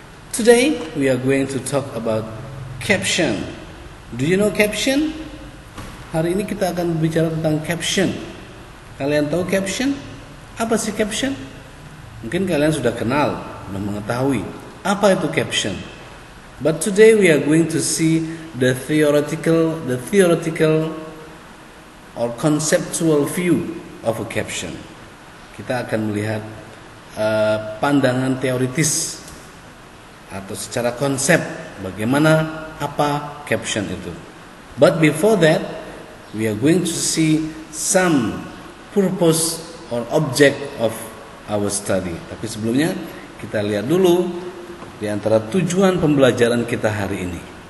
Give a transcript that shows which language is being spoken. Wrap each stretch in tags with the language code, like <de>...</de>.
<en>Today we are going to talk about caption. Do you know caption?</en> <id>Hari ini kita akan berbicara tentang caption. Kalian tahu caption? Apa sih caption? Mungkin kalian sudah kenal, sudah mengetahui apa itu caption.</id> <en>But today we are going to see the theoretical or conceptual view of a caption.</en> <id>Kita akan melihat pandangan teoritis atau secara konsep bagaimana apa caption itu.</id> <en>But before that, we are going to see some purpose or object of our study.</en> <id>Tapi sebelumnya kita lihat dulu di antara tujuan pembelajaran kita hari ini.</id>